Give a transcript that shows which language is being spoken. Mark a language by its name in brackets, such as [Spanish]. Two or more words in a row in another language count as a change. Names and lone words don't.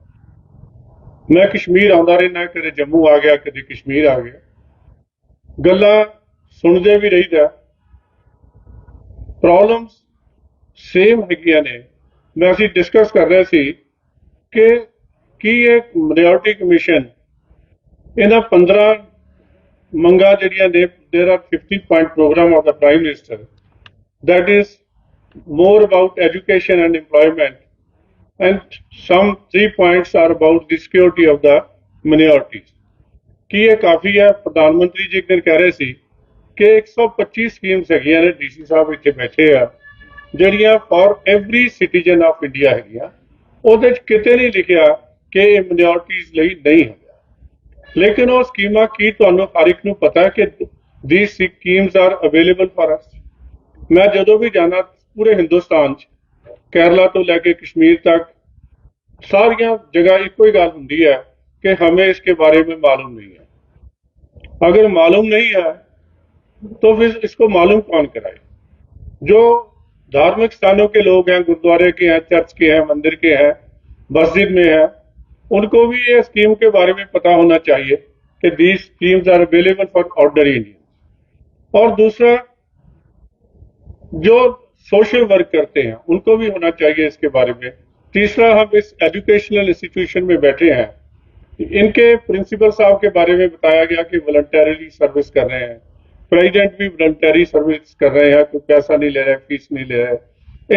[Punjabi] ਮੈਂ ਕਸ਼ਮੀਰ ਆਉਂਦਾ ਰਹਿਣਾ, ਕਦੇ ਜੰਮੂ ਆ ਗਿਆ, ਕਦੇ ਕਸ਼ਮੀਰ ਆ ਗਿਆ, ਗੱਲਾਂ ਸੁਣਦੇ ਵੀ ਰਹੀਦਾ। [English] problems same [Punjabi] ਹੈਗੀਆਂ ਨੇ। ਮੈਂ ਅਸੀਂ ਡਿਸਕਸ ਕਰ ਰਹੇ ਸੀ ਕਿ ਕੀ ਇਹ [English] minority commission [Punjabi] ਇਹਨਾਂ 15 ਮੰਗਾਂ ਜਿਹੜੀਆਂ ਨੇ, [English] There are 50 point program of the Prime Minister that is more about education and employment, and some 3 points are about the security of the minorities. [Punjabi] ਕੀ ਇਹ ਕਾਫੀ ਹੈ? ਪ੍ਰਧਾਨ ਮੰਤਰੀ ਜੀ ਇੱਕ ਦਿਨ ਕਹਿ ਰਹੇ ਸੀ ਕਿ 125 ਸਕੀਮਸ ਹੈਗੀਆਂ ਨੇ, ਡੀਸੀ ਸਾਹਿਬ ਇੱਥੇ ਬੈਠੇ ਆ, ਜਿਹੜੀਆਂ [English] for every citizen of India [Punjabi] ਹੈਗੀਆਂ। ਉਹਦੇ 'ਚ ਕਿਤੇ ਨਹੀਂ ਲਿਖਿਆ ਕਿ ਇਹ ਮਿਨੋਰਟੀਜ਼ ਲਈ ਨਹੀਂ ਹੈਗਾ। ਲੇਕਿਨ ਉਹ ਸਕੀਮਾਂ ਕੀ ਤੁਹਾਨੂੰ ਹਰ ਇੱਕ ਨੂੰ ਪਤਾ ਹੈ ਕਿ [English] these schemes are available for us? [Hindi] मैं जो भी जाना पूरे हिंदुस्तान केरला तो लैके कश्मीर तक सारिया जगह एक ही गल होंगी है कि हमें इसके बारे में मालूम नहीं है। अगर मालूम नहीं है तो फिर इसको मालूम कौन कराए? जो धार्मिक स्थानों के लोग हैं, गुरुद्वारे के हैं, चर्च के हैं, मंदिर के हैं, मस्जिद में हैं, उनको भी ये स्कीम के बारे में पता होना चाहिए कि [English] these schemes are available for ordinary Indians। [Hindi] और दूसरा, जो सोशल वर्क करते हैं उनको भी होना चाहिए इसके बारे में। तीसरा, हम इस [English] educational institution [Hindi] में बैठे हैं, इनके प्रिंसिपल साहब के बारे में बताया गया कि [English] voluntarily service [Hindi] कर रहे हैं, प्रेसिडेंट भी [English] voluntary service [Hindi] कर रहे हैं, कोई पैसा नहीं ले रहे, फीस नहीं ले रहे।